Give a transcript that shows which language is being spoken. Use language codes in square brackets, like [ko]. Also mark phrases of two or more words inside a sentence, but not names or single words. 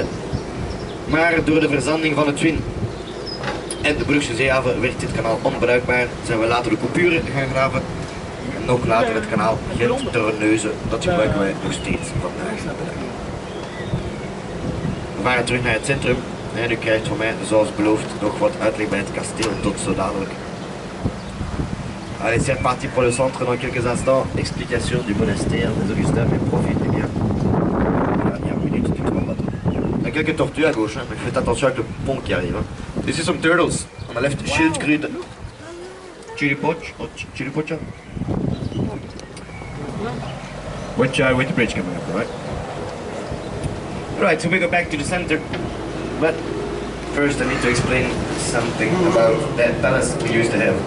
[nl] Maar door de verzanding van het Zwin en de Brugse zeehaven werd dit kanaal onbruikbaar. Zijn we later de coupuren gaan graven en nog later het kanaal Gent-Terneuzen. Dat gebruiken wij nog steeds vandaag de dag. We varen terug naar het centrum en u krijgt van mij, zoals beloofd, nog wat uitleg bij het kasteel. Tot zo dadelijk. [fr] Allez, c'est reparti pour le centre dans quelques instants. Explication du monastère des Augustins, mais profitez bien. Voilà, il y a 1 minute du grand bateau. Il y a quelques tortues à gauche, hein, mais faites attention avec le pont qui arrive. Hein. [en] This is some turtles. On the left, schildkröten. Chiripocha. With the bridge coming up, right? Right, so we go back to the center. But first I need to explain something about that palace we used to have.